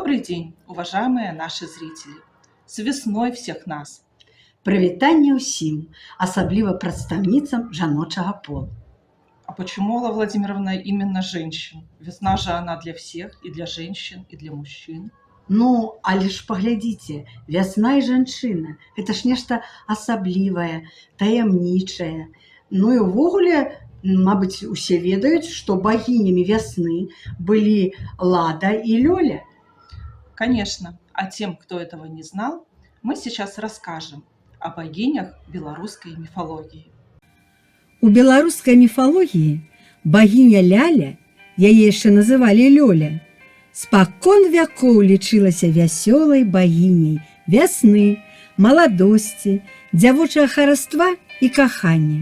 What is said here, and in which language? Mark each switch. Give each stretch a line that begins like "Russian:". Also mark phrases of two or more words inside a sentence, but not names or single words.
Russian: день, уважаемые наши зрители! С весной всех нас!
Belarusian: Прывітанне ўсім, асабліва прадстаўніцам жаночага полу.
Russian: А почему, Алла Владимировна, именно женщин? Весна же она для всех, и для женщин, и для мужчин.
Belarusian: Ну, але ж паглядзіце, вясна і жанчына – гэта ж нешта асаблівае, таямнічае. Ну і ўвогуле, мабыць, усе ведаюць, што багінямі вясны былі Лада і Лёля.
Russian: Конечно, а тем, кто этого не знал, мы сейчас расскажем о богинях белорусской мифологии.
Belarusian: У беларускай міфалогіі багіня Ляля, яе яшчэ называлі Лёля, спакон вякоў лічылася вясёлай багіняй вясны, маладосці, дзявочага хараства і кахання.